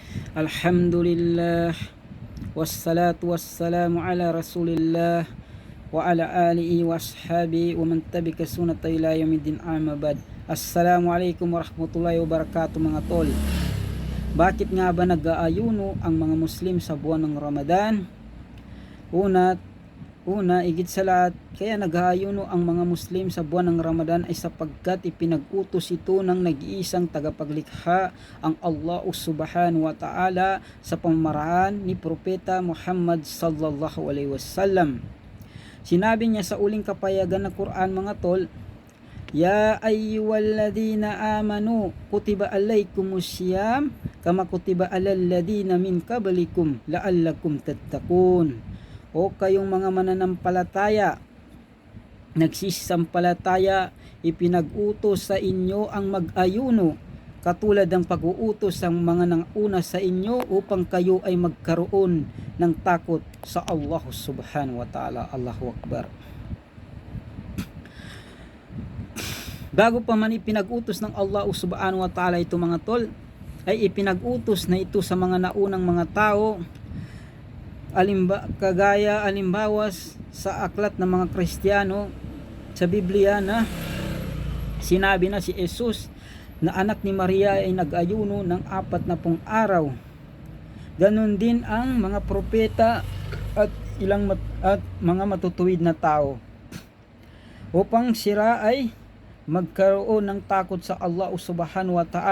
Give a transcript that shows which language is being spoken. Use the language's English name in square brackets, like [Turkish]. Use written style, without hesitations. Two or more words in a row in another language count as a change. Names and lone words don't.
[Arabic] الحمد لله والصلاة والسلام على رسول الله وعلى آله وأصحابه ومن تبع سنته إلى يوم الدين أما بعد. السلام عليكم ورحمة الله وبركاته [Filipino] mga tol. Bakit nga ba nag-aayuno ang mga Muslim sa buwan ng Ramadan? Una, igit sa lahat, kaya nag-aayuno ang mga Muslim sa buwan ng Ramadan ay sapagkat ipinag-utos ito ng nag-iisang tagapaglikha, ang Allah [Arabic] سبحانه وتعالى, [Filipino] sa pamamaraan ni Propeta Muhammad [Arabic] صلى الله عليه وسلم. [Filipino] Sinabi niya sa uling kapayagan ng Quran mga tol, [Arabic] يا أيها الذين آمنوا كتب عليكم الصيام كما كتب على الذين من قبلكم لعلكم تتقون. [Filipino] O kayong mga mananampalataya, nagsisampalataya, ipinag-utos sa inyo ang mag-ayuno katulad ng pag-uutos ng mga nanguna sa inyo upang kayo ay magkaroon ng takot sa Allah [Arabic] سبحانه وتعالى. الله أكبر. [Filipino] Bago pa man ipinag-utos ng Allah [Arabic] سبحانه وتعالى [Filipino] ito mga tol, ay ipinag-utos na ito sa mga naunang mga tao, alimbawa sa aklat ng mga Kristiyano sa Biblia na sinabi na si Jesus na anak ni Maria ay nag-ayuno ng 40 araw. Ganon din ang mga propeta at mga matutuwid na tao upang sila ay magkaroon ng takot sa Allah [Arabic] سبحانه وتعالى.